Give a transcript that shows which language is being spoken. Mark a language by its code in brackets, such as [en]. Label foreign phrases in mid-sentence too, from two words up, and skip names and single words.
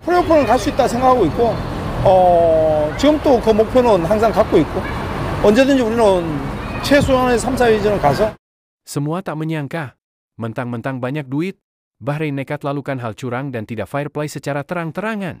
[ko] 플레이오프는 갈 수 있다 생각하고 있고, 지금도 그 목표는 항상 갖고 있고, 언제든지 우리는 최소한의 3, 4위전을 가서. [id] Semua tak menyangka, mentang-mentang banyak duit, Bahrain nekat lakukan hal curang dan tidak [en] fair play [id] secara terang-terangan.